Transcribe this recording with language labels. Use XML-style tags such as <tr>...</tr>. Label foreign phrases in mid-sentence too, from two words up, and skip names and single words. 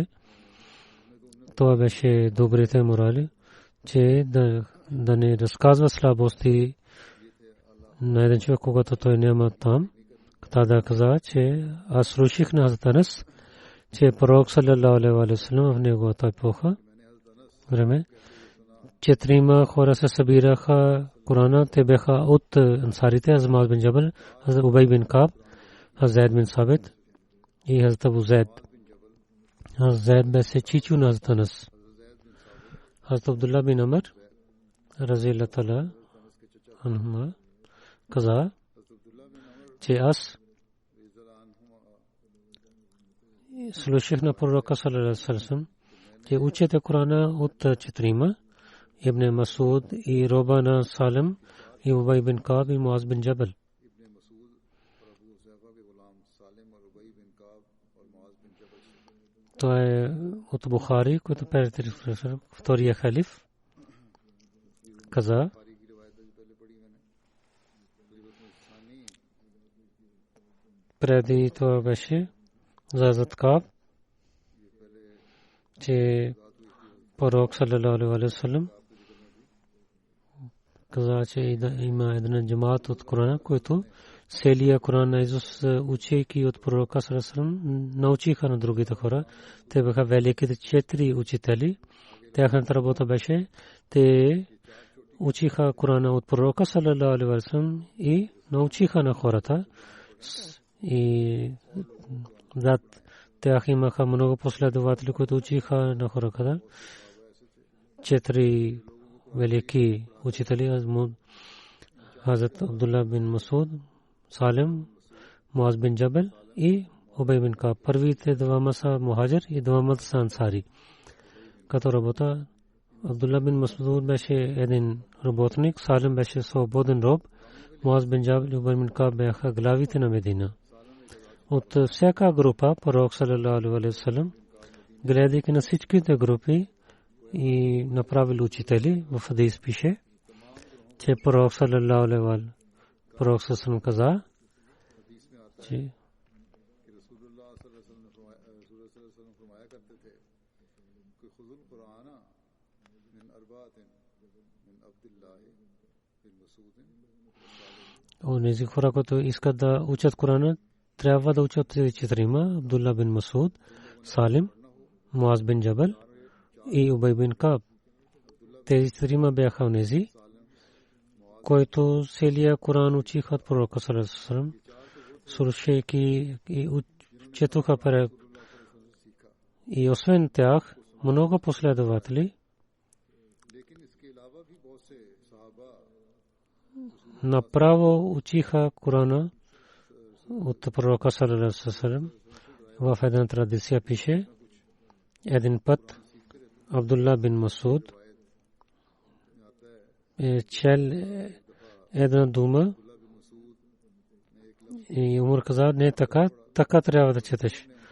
<bg>Това беше добрите морали, че да не разказва слабости на един човек, когато той няма там. Тогава каза, че аз слушах на Хазрат Анас, че пророк</bg> <ar>صلى الله عليه وسلم</ar> <bg>в неговата епоха време 4 хора се събираха Корана. Те бяха от ансарите: Хазрат Муаз бин Джабал, Хазрат Убай бин Каб, Хазрат Зайд бин Сабит и Хазрат Абу Зайд. Хазрат Зайд беше чичо на Хазрат Анас. Хазрат Абдулла бин Амр</bg> <ar>رضي الله تعالى عنهما</ar> <bg>каза, че аз слушах на пророка</bg> <ar>صلى الله عليه وسلم,</ar> <bg>че учете Корана от 4: Ибн Масуд и Робана Салим и Убай бин Каб и Муаз бин Джабал. Това е от Бухари, който втория халиф каза, преди това беше за Хазрат Каб, че пророк</bg> <ar>صلى الله عليه وسلم</ar> <bg>каза, че има един джамаат от Корана, който целия Коран наизуст учейки от пророка</bg> <ar>صلى الله عليه وسلم</ar> <bg>научиха на другите хора. Те бяха великите 4 учители. Тяхната работа беше, те учиха Корана от пророка</bg> <ar>صلى الله عليه وسلم</ar> <bg>и научиха на хората. И зад тях имаха много последователи, които учиха на хората. 4 велики учители: Хазрат Абдулла бин Масуд, Салим, Муаз бин Джабал и Убай бин Каб. Първите двама са мухаджир и двама са ансари. Като работа Абдулла бин Масуд беше един работник, Салим беше свободен роб, Муаз бин Джабал и Убай бин Каб бяха главите на Медина. От всяка група пророк</bg> <ar>صلى الله عليه وسلم,</ar> <bg>гледайки на всичките групи и направил учители, в хадис пише, че пророк</bg> <ar>صلى الله عليه وسلم,</ar> <bg>пророк саллаллаху каза, че онези хора, които искат да учат Корана, трябва да учат тези 4: Абдулла бин Масуд, Салим, Муаз бин Джабал и Убай бин Каб. Тези 4 бяха онези, които целия Коран учиха от пророка</bg> <ar>صلى الله عليه وسلم,</ar> <bg>слушайки и четоха пред. И освен тях много последователи направо учиха Корана от пророка</bg> <ar>صلى الله عليه وسلم.</ar> <bg>В една традиция пише, един път Абдулла бин Масуд чел една дума и Умар каза: не така, така трябва да четеш.</bg>